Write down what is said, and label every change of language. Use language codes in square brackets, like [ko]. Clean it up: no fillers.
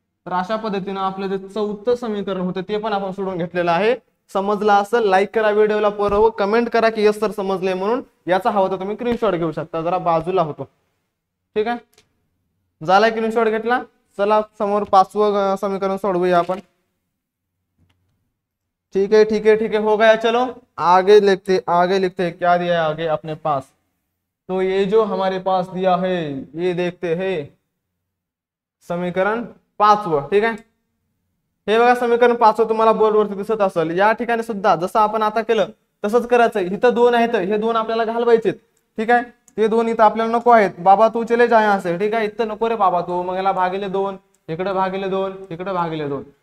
[mr] तर अशा पद्धतीनं आपलं जे चौथं समीकरण होतं ते पण आपण सोडून घेतलेलं आहे. समजला असेल लाईक करा व्हिडिओला, परव कमेंट करा की यस सर समजले म्हणून. याचा हवा तर तुम्ही स्क्रीनशॉट घेऊ शकता, जरा बाजूला होतो. ठीक आहे, झालाय स्क्रीनशॉट घेतला. चला समोर 5वं समीकरण सोडवूया आपण. [hi] ठीक है ठीक है ठीक है, हो गया. चलो आगे लिखते हैं क्या दिया है आगे अपने पास. तो ये जो हमारे पास दिया है ये देखते हैं [mr] समीकरण 5वं. ठीक आहे, हे बघा समीकरण 5वं तुम्हाला बोर्डवरती दिसत असेल. या ठिकाणी सुद्धा जसं आपण आता केलं तसंच करायचं. इथं 2 आहेत, हे 2 आपल्याला घालवायचे. ठीक आहे, ते 2 इथं आपल्याला नको आहेत. [hi] बाबा तू चले जा यहाँ से. [mr] ठीक आहे, इथं नको रे बाबा तू. मग याला भागिले 2, इकडे भागिले 2, इकडे भागिले 2.